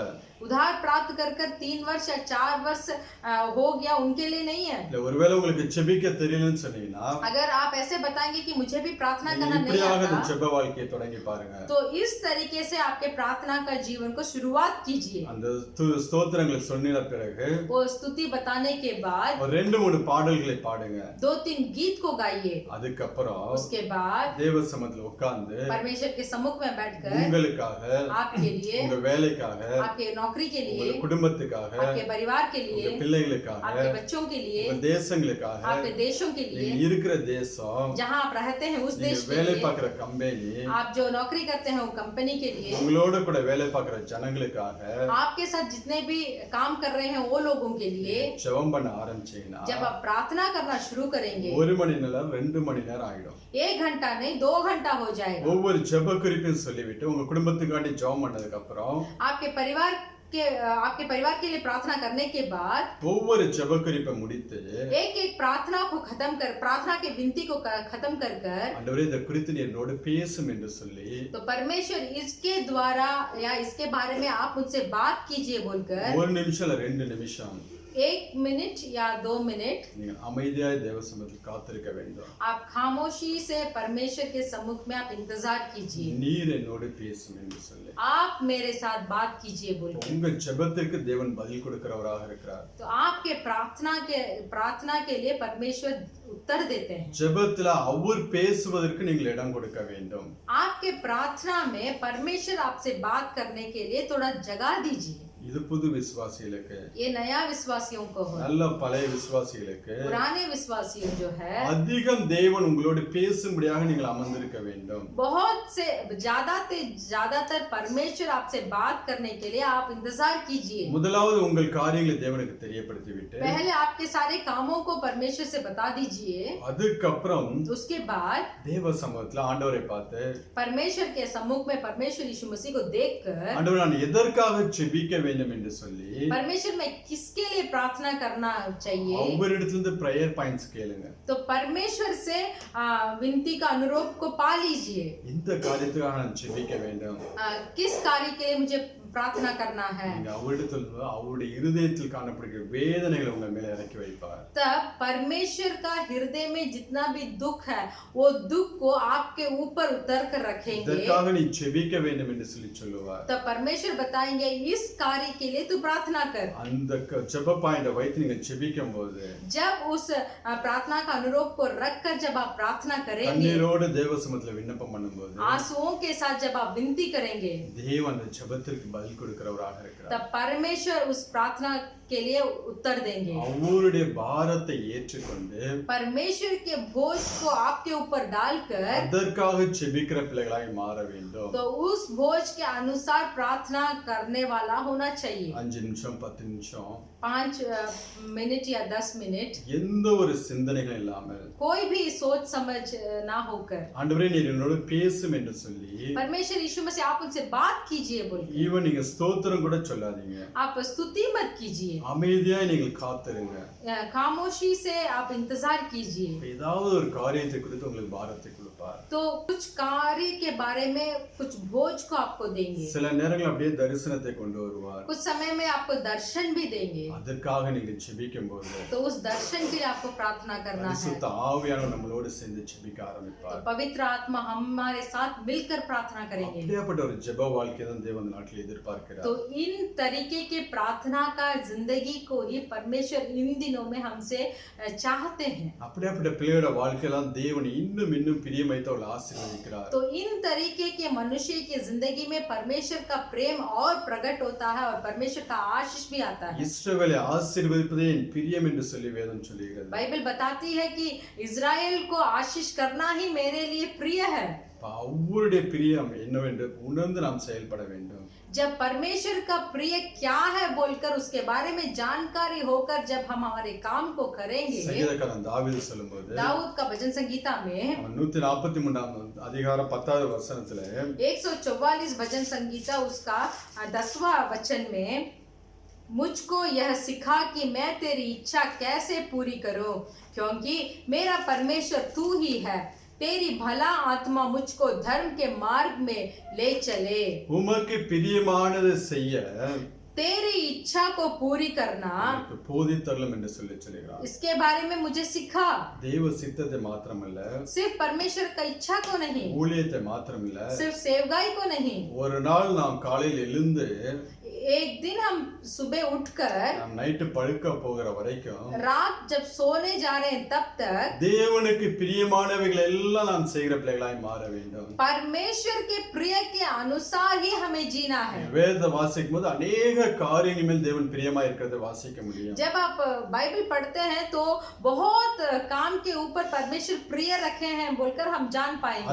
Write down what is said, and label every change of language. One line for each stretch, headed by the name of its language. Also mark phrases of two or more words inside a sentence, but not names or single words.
Hindi: उधार प्राप्त कर 3 वर्ष या 4 वर्ष हो गया उनके लिए नहीं है.
Tamil: இல்ல ஒருவேளை உங்களுக்கு ஜெபிக்க தெரியலன்னு சொன்னீங்கன்னா
Hindi: अगर आप ऐसे बताएंगे कि मुझे भी प्रार्थना करना नहीं
Tamil: இப்படியாக
Hindi: आता
Tamil: ஜெப வாழ்க்கையை தொடங்கி பாருங்க.
Hindi: तो इस तरीके से आपके प्रार्थना का जीवन को शुरुआत कीजिए.
Tamil: அந்த ஸ்தோத்திரங்களை சொன்ன பிறகு
Hindi: वो स्तुति बताने के बाद
Tamil: ஒரு 2-3 பாடல்களை பாடுங்க.
Hindi: 2-3 गीत को गाइए.
Tamil: அதுக்கப்புறம்
Hindi: उसके बाद
Tamil: தேவ சமூகத்துல உட்கார்ந்து
Hindi: परमेश्वर के सम्मुख में बैठकर
Tamil: உங்களுக்காக,
Hindi: आपके लिए,
Tamil: உங்க வேலைக்காக,
Hindi: आपके नौकरी के लिए,
Tamil: உங்க குடும்பத்துக்காக,
Hindi: आपके परिवार के
Tamil: உங்க
Hindi: लिए,
Tamil: பிள்ளைகளுக்காக,
Hindi: आपके बच्चों के लिए,
Tamil: உங்க தேசங்களுக்காக,
Hindi: आपके देशों के
Tamil: நீங்க
Hindi: लिए,
Tamil: இருக்கிற தேசம்,
Hindi: जहाँ आप रहते हैं उस
Tamil: நீங்க
Hindi: देश के
Tamil: வேலை
Hindi: लिए,
Tamil: பார்க்கிற கம்பெனி,
Hindi: आप जो नौकरी करते हैं वो कंपनी के लिए,
Tamil: உங்களோட கூட வேலை பார்க்கிற ஜனங்களுக்காக
Hindi: आपके साथ जितने भी काम कर रहे हैं वो लोगों के लिए
Tamil: ஜெபம் பண்ண ஆரம்பிச்சீங்கன்னா
Hindi: जब आप प्रार्थना करना शुरू करेंगे
Tamil: 1 மணி நேரம் 2 மணி நேரம் ஆயிடும்.
Hindi: 1 घंटा नहीं 2 घंटा हो जाएगा.
Tamil: ஒவ்வொரு ஜெப குறிப்பையும் சொல்லிவிட்டு உங்க குடும்பத்துக்காண்டி ஜெபம் பண்ணதுக்கு அப்புறம்
Hindi: आपके परिवार आपके परिवार के लिए प्रार्थना करने के बाद
Tamil: ஒவ்வொரு ஜெப குறிப்பை முடித்து
Hindi: एक एक प्रार्थना को खत्म कर प्रार्थना के विनती को खत्म कर कर
Tamil: ஆண்டவரே இதை குறித்து நீ என்னோடு பேசும் என்று சொல்லி
Hindi: तो परमेश्वर इसके द्वारा या इसके बारे में आप मुझसे बात कीजिए बोलकर
Tamil: ஒரு நிமிஷம் இல்ல 2 நிமிஷம்
Hindi: 1 मिनट या 2 मिनट
Tamil: நீங்கள் அமைதியாய் தேவ சமூகத்தில் காத்திருக்க வேண்டும்.
Hindi: आप खामोशी से परमेश्वर के सम्मुख में आप इंतजार कीजिए
Tamil: நீர் என்னோடு பேசும் என்று சொல்லி
Hindi: आप मेरे साथ बात कीजिए बोलकर
Tamil: உங்க ஜெபத்திற்கு தேவன் பதில் கொடுக்கிறவராக இருக்கிறார்.
Hindi: तो आपके प्रार्थना के लिए परमेश्वर उत्तर देते हैं.
Tamil: ஜெபத்துல அவர் பேசுவதற்கு நீங்கள் இடம் கொடுக்க வேண்டும்.
Hindi: आपके प्रार्थना में परमेश्वर आपसे बात करने के लिए थोड़ा जगह दीजिए.
Tamil: இது புது விசுவாசிகளுக்கு
Hindi: ये नया विश्वासियों को है.
Tamil: நல்ல பழைய விசுவாசிகளுக்கு
Hindi: पुराने विश्वासियों जो है
Tamil: அதிகம் தேவன் உங்களோடு பேசும்படியாக நீங்கள் அமர்ந்திருக்க வேண்டும்.
Hindi: बहुत से ज्यादातर परमेश्वर आपसे बात करने के लिए आप इंतजार कीजिए.
Tamil: முதலாவது உங்கள் காரியங்களை தேவனுக்கு தெரியப்படுத்தி விட்டு
Hindi: पहले आपके सारे कामों को परमेश्वर से बता दीजिए.
Tamil: அதுக்கப்புறம்
Hindi: उसके बाद
Tamil: தேவ சமூகத்துல ஆண்டவரை பார்த்து
Hindi: परमेश्वर के सम्मुख में परमेश्वर यीशु मसीह को देखकर
Tamil: ஆண்டவரே நான் எதற்காக ஜெபிக்க வேண்டும் என்று சொல்லி
Hindi: परमेश्वर में किसके लिए प्रार्थना करना चाहिए
Tamil: அவரிடத்திலிருந்து
English: prayer points
Tamil: கேளுங்க.
Hindi: तो परमेश्वर से विनती का अनुरोध को पा लीजिए.
Tamil: இந்த காரியத்துக்காக நான் ஜெபிக்க வேண்டும்.
Hindi: किस कार्य के लिए मुझे प्रार्थना करना है
Tamil: நீங்க அவரிடத்திலிருந்து அவருடைய இருதயத்தில் காணப்படுகிற வேதனைகளை உங்க மேல இறக்கி வைப்பார்.
Hindi: तब परमेश्वर का हृदय में जितना भी दुख है वो दुख को आपके ऊपर उतर कर रखेंगे.
Tamil: இதற்காக நீ ஜெபிக்க வேண்டும் என்று சொல்லி சொல்லுவார்.
Hindi: तब परमेश्वर बताएंगे इस कार्य के लिए तू प्रार्थना कर.
Tamil: அந்த ஜெப பாயிண்ட வைத்து நீங்க ஜெபிக்கும்போது
Hindi: जब उस प्रार्थना का अनुरोध को रखकर जब आप प्रार्थना करेंगे
Tamil: கண்ணீரோடு தேவ சமூகத்துல விண்ணப்பம் பண்ணும்போது
Hindi: आंसुओं के साथ जब आप विनती करेंगे
Tamil: தேவன் அந்த ஜெபத்திற்கு பதில் கொடுக்கிறவராக இருக்கிறார்.
Hindi: तब परमेश्वर उस प्रार्थना के लिए उत्तर देंगे.
Tamil: அவருடைய பாரத்தை ஏற்றுக்கொண்டு
Hindi: परमेश्वर के बोझ को आपके ऊपर डालकर
Tamil: அதற்காக ஜெபிக்கிற பிள்ளைகளாய் மாற வேண்டும்.
Hindi: तो उस बोझ के अनुसार प्रार्थना करने वाला होना चाहिए.
Tamil: 5 நிமிஷம் 10 நிமிஷம்
Hindi: 5 मिनट या 10 मिनट
Tamil: எந்த ஒரு சிந்தனைகள் இல்லாமல்
Hindi: कोई भी सोच समझ ना होकर
Tamil: ஆண்டவரே நீர் என்னோடு பேசும் என்று சொல்லி
Hindi: परमेश्वर यीशु मसीह आप उनसे बात कीजिए बोलिए.
Tamil: ஈவன் நீங்க ஸ்தோத்திரம் கூட சொல்லாதீங்க.
Hindi: आप स्तुति मत कीजिए.
Tamil: அமைதியாய் நீங்கள் காத்திருங்க.
Hindi: खामोशी से आप इंतजार कीजिए.
Tamil: ஏதாவது ஒரு காரியத்தை குறித்து உங்களுக்கு பாரத்தை கொடுப்பார்.
Hindi: तो कुछ कार्य के बारे में कुछ बोझ को आपको देंगे.
Tamil: சில நேரங்கள் அப்படியே தரிசனத்தை கொண்டு வருவார்.
Hindi: कुछ समय में आपको दर्शन भी देंगे.
Tamil: அதற்காக நீங்கள் ஜெபிக்கும்போது
Hindi: तो उस दर्शन के लिए आपको प्रार्थना करना है.
Tamil: பரிசுத்த ஆவியானவர் நம்மளோடு சேர்ந்து ஜெபிக்க
Hindi: तो
Tamil: ஆரம்பிப்பார்.
Hindi: पवित्र आत्मा हमारे साथ मिलकर प्रार्थना करेंगे.
Tamil: அப்படியாப்பட்ட ஒரு ஜெப வாழ்க்கையை தான் தேவன் நாட்டில் எதிர்பார்க்கிறார்.
Hindi: तो इन तरीके के प्रार्थना का जिंदगी को ही परमेश्वर इन दिनों में हमसे चाहते हैं.
Tamil: அப்படியாப்பட்ட பிள்ளையோட வாழ்க்கையெல்லாம் தேவன் இன்னும் இன்னும் பிரியமைத்து அவளை ஆசீர்வதிக்கிறார்.
Hindi: तो इन तरीके के मनुष्य की जिंदगी में परमेश्वर का प्रेम और प्रकट होता है और परमेश्वर का आशीष भी आता है.
Tamil: இஸ்ரவேலை ஆசீர்வதிப்பதே என் பிரியம் என்று சொல்லி வேதம் சொல்லுகிறது.
Hindi: बाइबल बताती है कि इजराइल को आशीष करना ही मेरे लिए प्रिय है.
Tamil: அவருடைய பிரியம் என்னவென்று உணர்ந்து நாம் செயல்பட வேண்டும்.
Hindi: जब परमेश्वर का प्रिय क्या है बोलकर उसके बारे में जानकारी होकर जब हम हमारे काम को करेंगे.
Tamil: சங்கீதக்காரன் தாவீது சொல்லும்போது
Hindi: दाऊद का भजन संगीता में
Tamil: 143 அதிகாரம் 10வது வசனத்துல
Hindi: 144 भजन संगीता उसका 10वां वचन में मुझको यह सिखा कि मैं तेरी इच्छा कैसे पूरी करूं क्योंकि मेरा परमेश्वर तू ही है. तेरी भला आत्मा मुझको धर्म के मार्ग में ले चले.
Tamil: உமக்கு பிரியமானதை செய்ய
Hindi: तेरी इच्छा को पूरी करना
Tamil: எனக்கு போதித்தரலும் என்று சொல்லி சொல்கிறார்.
Hindi: इसके बारे में मुझे सिखा.
Tamil: தேவ சித்தத்தை மாத்திரமல்ல,
Hindi: सिर्फ परमेश्वर का इच्छा को नहीं,
Tamil: ஊழியத்தை மாத்திரமல்ல,
Hindi: सिर्फ सेवगाई को नहीं.
Tamil: ஒரு நாள் நாம் காலையில் எழுந்து
Hindi: एक दिन हम सुबह उठकर
Tamil: நாம் நைட்டு படுக்க போகிற வரைக்கும்
Hindi: रात जब सोने जा रहे हैं तब तक
Tamil: தேவனுக்கு பிரியமானவைகளை எல்லாம் நாம் செய்கிற பிள்ளைகளாய் மாற வேண்டும்.
Hindi: परमेश्वर के प्रिय के अनुसार ही हमें जीना है.
Tamil: வேதத்தை வாசிக்கும் போது अनेक காரியங்கள் மேல் தேவன் பிரியமா இருக்கிறதை வாசிக்க முடியும்.
Hindi: जब आप बाइबल पढ़ते हैं तो बहुत काम के ऊपर परमेश्वर प्रिय रखे हैं बोलकर हम जान पाएंगे.